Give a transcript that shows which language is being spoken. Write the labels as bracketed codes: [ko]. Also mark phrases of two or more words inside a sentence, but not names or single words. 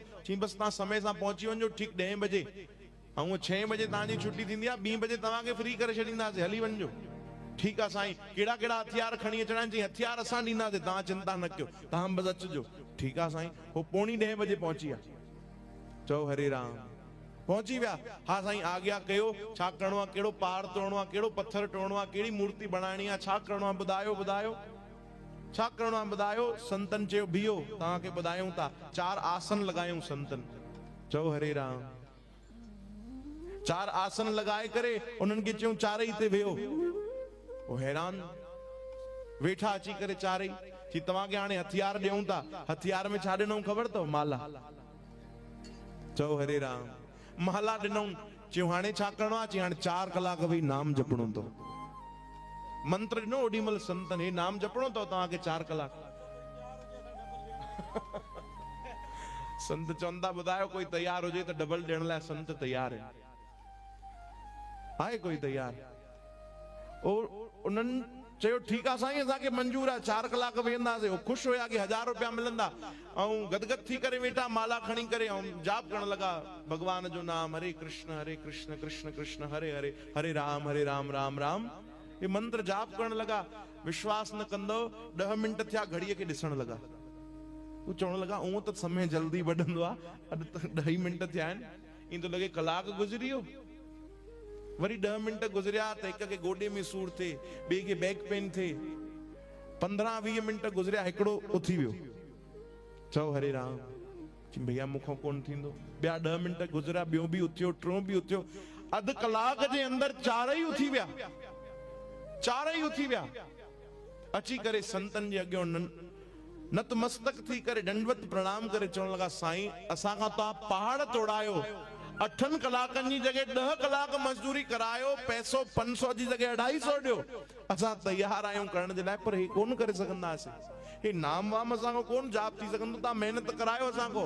[sd] चई बसि तव्हां समय सां पहुची वञो, ठीक 10 बजे, ऐं 6 बजे तव्हांजी छुट्टी थींदी आहे, 2 बजे तव्हांखे फ्री करे छॾींदासीं, हली वञिजो। ठीक आहे साईं, कहिड़ा कहिड़ा हथियार खणी अचणा आहिनि? चई हथियार असां ॾींदासीं, तव्हां चिंता न कयो, तव्हां बसि अचिजो। ठीक आहे साईं। वो 9:45 बजे पहुची विया। चओ हरे राम। पहुची विया। हा साईं आज्ञा कयो, छा करिणो आहे? कहिड़ो पहाड़ तोड़णो आहे? कहिड़ो पत्थर टोड़णो आहे? कहिड़ी मूर्ति बनाइणी आहे? छा करिणो आहे? ॿुधायो ॿुधायो, छा करिणो आहे ॿुधायो। संतन चयो बीहो, तव्हांखे ॿुधायूं था। 4 आसन लॻायूं संतन। चओ हरे राम। 4 आसन लॻाए करे उन्हनि खे चयूं चारई ते वेहो। वो हैरान वेठा अची करे चारई। चई तव्हांखे हाणे हथियार ॾियूं था। हथियार में छा ॾिनऊं ख़बर अथव? माला। चओ हरे राम। माला ॾिनऊं। चयूं हाणे छा करिणो आहे? चई हाणे 4 कलाक वेही नाम जपणो अथव। मंत्र ॾिनो ओॾी महिल संतन, हे नाम जपणो अथव तव्हांखे 4 कलाक। संत चवंदा ॿुधायो कोई तैयार हुजे त डबल ॾियण लाइ संत तैयार आहे कोई तैयार? उन्हनि चयो ठीकु आहे साईं असांखे मंजूर आहे, 4 कलाक वेहंदासीं। वो ख़ुशि हुया कि 1000 रुपया मिलंदा ऐं गदगद थी करे वेठा, माला खणी करे ऐं जाप करण लॻा भगवान जो नाम, हरे कृष्ण कृष्ण कृष्ण हरे हरे, हरे राम राम राम। ये मंत्र जाप करण लॻा। विश्वास न कंदो, 10 मिंट थिया घड़ीअ खे ॾिसण लॻा। वो चवण लॻा ऊअं त समय जल्दी वधंदो आहे, अॼु त 10 मिंट थिया आहिनि, ईअं थो लॻे कलाक गुज़री वियो। वरी 10 मिंट गुज़रिया त हिक खे गोॾे में सूर थिए, ॿिए खे [en] back pain [sd] थिए। 15-20 मिंट गुज़रिया, हिकिड़ो उथी वियो। चओ हरे राम। भैया मूंखां कोन थींदो। ॿिया 10 मिंट गुज़रिया, ॿियो बि उथियो, टियों बि उथियो। अधु कलाक जे अंदर 4 ई उथी विया। 4 ई उथी विया। अची करे संतन जे अॻियां नतमस्तक थी करे दंडवत प्रणाम करे चवण लॻा साईं असांखां तव्हां पहाड़ तोड़ायो, 8 कलाकनि जी जॻह 10 कलाक मजदूरी करायो, पैसो 500 जी जॻह 250 ॾियो। असां तैयार आहियूं करण जे लाइ, पर हे कोन करे सघंदासीं। हे नाम वाम असांखो कोन जाप थी सघंदो, तव्हां महिनत करायो असांखो।